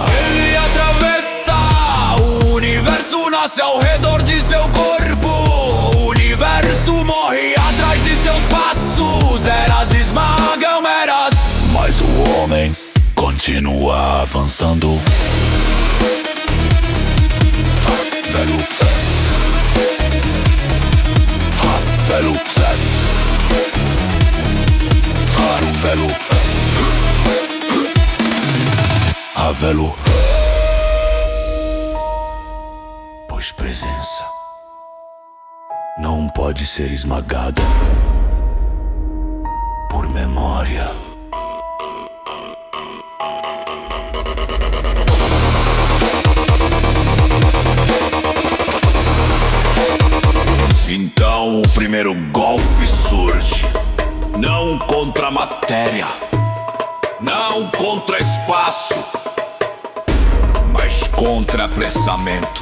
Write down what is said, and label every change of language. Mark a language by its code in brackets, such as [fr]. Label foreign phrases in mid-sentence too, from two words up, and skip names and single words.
[pt] Ele atravessa o universo, nasce ao redor de seu corpo. O universo morre atrás de seus passos. Eras esmagam eras, mas o homem continua avançando. Velucet, Velucet, raro velo, a velo, pois presença não pode ser esmagada por memória. Então o primeiro golpe surge, não contra a matéria, não contra espaço, mas contra apressamento.